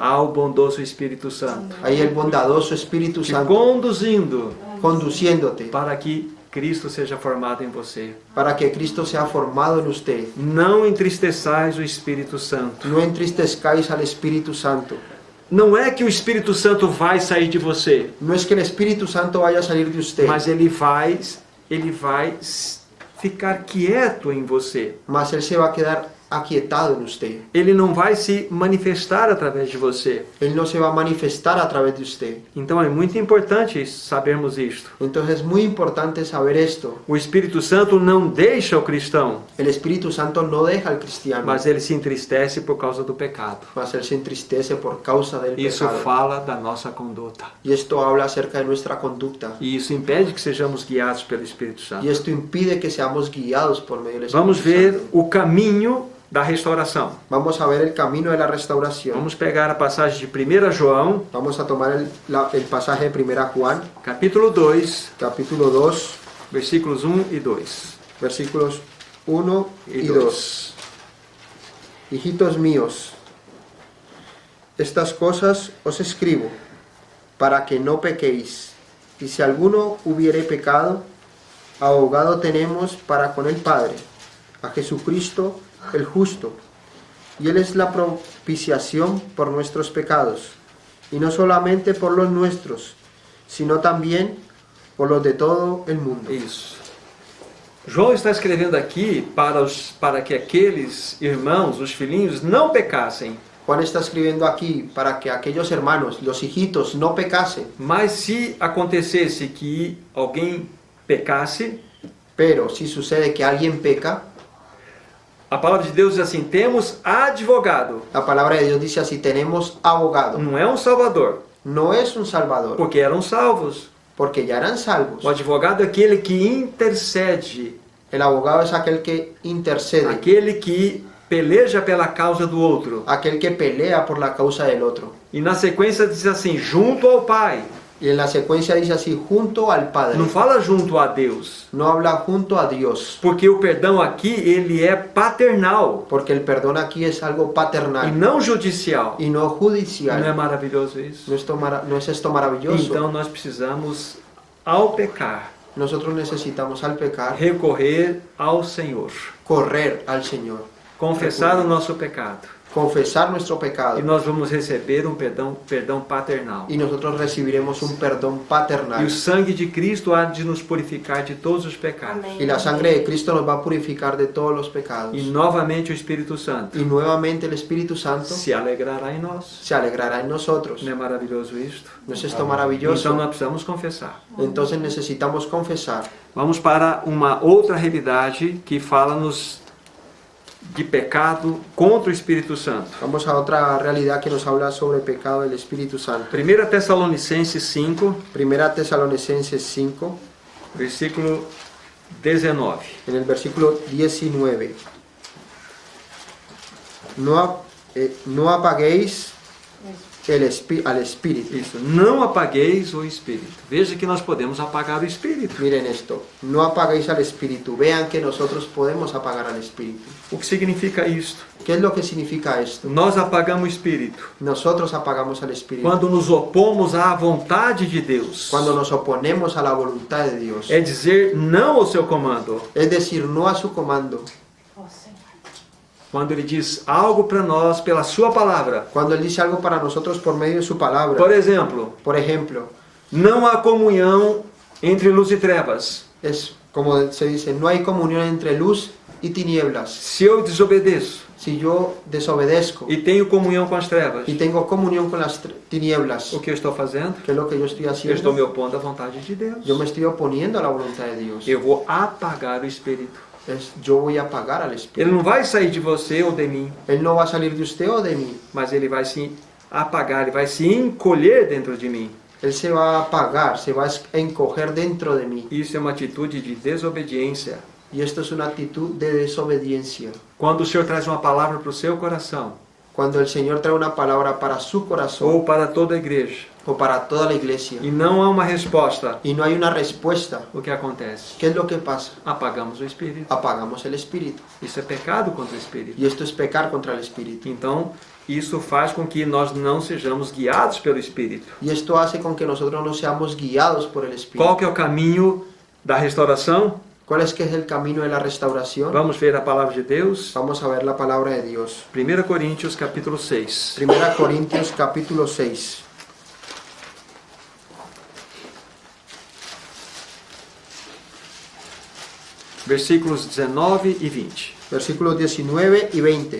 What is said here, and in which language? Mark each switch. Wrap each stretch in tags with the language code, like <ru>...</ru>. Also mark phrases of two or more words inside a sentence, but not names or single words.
<pt>há o bondoso Espírito Santo</pt> <es>hay el bondadoso Espíritu te Santo</es> <pt>conduzindo</pt> <es>conduciéndote</es> <pt>para que Cristo seja formado em você.</pt> <es>para que Cristo sea formado en usted.</es> <pt>Não entristeçais o Espírito Santo.</pt> <es>No entristezcáis al Espíritu Santo.</es> <pt>Não é que o Espírito Santo vai sair de você,</pt> <es>No es que el Espíritu Santo vaya a salir de usted,</es> <pt>mas ele vai ficar quieto em você.</pt> <es>mas Él se va a quedar aquietado en usted.</es> <pt>Ele não vai se manifestar através de você.</pt> <es>Él no se va a manifestar a través de usted.</es> <pt>Então é muito importante sabermos isto.</pt> <es>Entonces es muy importante saber esto.</es> <pt>O Espírito Santo não deixa o cristão,</pt> <es>El Espíritu Santo no deja al cristiano,</es> <pt>mas ele se entristece por causa do pecado.</pt> <es>mas Él se entristece por causa del</es> <pt>Isso</pt> <es>pecado.</es> <pt>fala da nossa conduta.</pt> <es>Y esto habla acerca de nuestra conducta.</es> <pt>E isso impede que sejamos guiados pelo Espírito Santo.</pt> <es>Y esto impide que seamos guiados por medio del Espíritu</es> <pt>Vamos ver</pt> <es>Santo.</es> <pt>o caminho da restauração.</pt> <es>Vamos a ver el camino de la restauración.</es> <pt>Vamos pegar a passagem de 1 João,</pt> <es>Vamos a tomar el pasaje de 1 Juan,</es> <pt>capítulo 2,</pt> <es>capítulo 2,</es> <pt>versículos 1 e 2.</pt> <es>versículos 1 y 2. Hijitos míos, estas cosas os escribo para que no pequéis. Y si alguno hubiere pecado, abogado tenemos para con el Padre, a Jesucristo el justo. Y Él es la propiciación por nuestros pecados, y no solamente por los nuestros, sino también por los de todo el mundo.</es> <pt>Isso. João está escrevendo aqui para que aqueles irmãos, os filhinhos, não pecassem.</pt> <es>Juan está escribiendo aquí para que aquellos hermanos, los hijitos, no pecasen.</es> <pt>Mas se acontecesse que alguém pecasse,</pt> <es>Pero si sucede que alguien peca,</es> <pt>a palavra de Deus diz assim: temos advogado.</pt> <es>la palabra de Dios dice así: tenemos abogado.</es> <pt>Não é um salvador,</pt> <es>No es un salvador,</es> <pt>porque eram salvos.</pt> <es>porque ya eran salvos.</es> <pt>O advogado é aquele que intercede,</pt> <es>El abogado es aquel que intercede,</es> <pt>aquele que peleja pela causa do outro.</pt> <es>aquel que pelea por la causa del otro.</es> <pt>E na sequência diz assim: junto ao Pai.</pt> <es>Y en la secuencia dice así: junto al Padre.</es> <pt>Não fala junto a Deus,</pt> <es>No habla junto a Dios,</es> <pt>porque o perdão aqui ele é paternal</pt> <es>porque el perdón aquí es algo</es> <pt>e</pt> <es>paternal</es> <pt>não judicial.</pt> <es>y no</es> <pt>Não é</pt> <es>judicial.</es> <pt>maravilhoso isso?</pt> <es>No es esto maravilloso?</es> <pt>Então nós precisamos, ao pecar,</pt> <es>Nosotros necesitamos al pecar</es> <pt>recorrer ao Senhor,</pt> <es>correr al Señor,</es> <pt>confessar o nosso pecado.</pt> <es>confesar nuestro</es> <pt>E</pt> <es>pecado,</es> <pt>nós vamos receber um perdão paternal.</pt> <es>y nosotros recibiremos un perdón</es> <pt>E o</pt> <es>paternal.</es> <pt>sangue de Cristo há de nos purificar de todos os pecados.</pt> <es>Y la sangre de Cristo nos va a purificar de todos los pecados.</es> <pt>E novamente o Espírito Santo</pt> <es>Y nuevamente el Espíritu Santo</es> <pt>se alegrará em nós.</pt> <es>se alegrará en nosotros.</es> <pt>Não é maravilhoso isto?</pt> <es>¿No es esto</es> <pt>Então</pt> <es>maravilloso?</es> <pt>nós precisamos confessar.</pt> <es>Entonces necesitamos confesar.</es> <pt>Vamos para uma outra realidade que fala-nos de pecado contra o Espírito Santo.</pt> <es>Vamos a otra realidad que nos habla sobre el pecado del Espíritu Santo.</es> <pt>1 Tessalonicenses 5,</pt> <es>Primera Tesalonicenses 5,</es> <pt>versículo 19.</pt> <es>en el versículo 19. No apaguéis al Espíritu.</es> <pt>Isso, não apagueis o Espírito. Veja que nós podemos apagar o Espírito.</pt> <es>Miren esto, no apaguéis al Espíritu. Vean que nosotros podemos apagar al Espíritu.</es> <pt>O que significa isto?</pt> <es>¿Qué es lo que significa esto?</es> <pt>Nós apagamos o Espírito</pt> <es>Nosotros apagamos al Espíritu</es> <pt>quando nos opomos à vontade de Deus.</pt> <es>cuando nos oponemos a la voluntad de Dios.</es> <pt>É dizer não ao seu comando.</pt> <es>Es decir, no a su comando.</es> <pt>Quando Ele diz algo para nós pela sua palavra.</pt> <es>Cuando Él dice algo para nosotros por medio de su palabra.</es> <pt>Por exemplo,</pt> <es>Por ejemplo,</es> <pt>não há comunhão entre luz e trevas.</pt> <es>es como se dice, no hay comunión entre luz y tinieblas.</es> <pt>Se eu desobedeço</pt> <es>Si yo desobedezco</es> <pt>e tenho comunhão com as trevas,</pt> <es>y tengo comunión con las tinieblas,</es> <pt>o que eu estou fazendo?</pt> <es>¿qué es lo que yo estoy</es> <pt>Eu estou me</pt> <es>haciendo?</es> <pt>opondo à vontade de Deus.</pt> <es>Yo me estoy oponiendo a la voluntad de Dios.</es> <pt>Eu vou apagar o Espírito.</pt> <es>Yo voy a apagar al</es> <pt>Ele</pt> <es>Espíritu.</es> <pt>não vai sair de você ou de mim,</pt> <es>Él no va a salir de usted o de mí,</es> <pt>mas ele vai se apagar, ele vai se encolher dentro de mim.</pt> <es>Él se va a apagar, se va a encoger dentro de mí.</es> <pt>Isso é uma atitude de desobediência.</pt> <es>Y esto es una actitud de desobediencia.</es> <pt>Quando o Senhor traz uma palavra para o seu coração,</pt> <es>Cuando el Señor trae una palabra para su corazón</es> <pt>ou para toda a igreja,</pt> <es>o para toda la iglesia</es> <pt>e não há uma resposta,</pt> <es>y no hay una respuesta,</es> <pt>o que acontece?</pt> <es>¿qué es lo que pasa?</es> <pt>Apagamos o Espírito.</pt> <es>Apagamos el Espíritu.</es> <pt>Isso é pecado contra o Espírito.</pt> <es>Y esto es pecar contra el Espíritu.</es> <pt>Então, isso faz com que nós não sejamos guiados pelo Espírito.</pt> <es>Y esto hace con que nosotros no seamos guiados por el Espíritu.</es> <pt>Qual que é o caminho da restauração?</pt> <es>¿Cuál es que es el camino de la restauración?</es> <pt>Vamos ver a palavra de Deus.</pt> <es>Vamos a ver la palabra de Dios.</es> <pt>1 Coríntios capítulo 6.</pt> <es>1 Corintios capítulo 6.</es> <pt>Versículos 19 e 20.</pt> <es>Versículos 19 y 20.</es>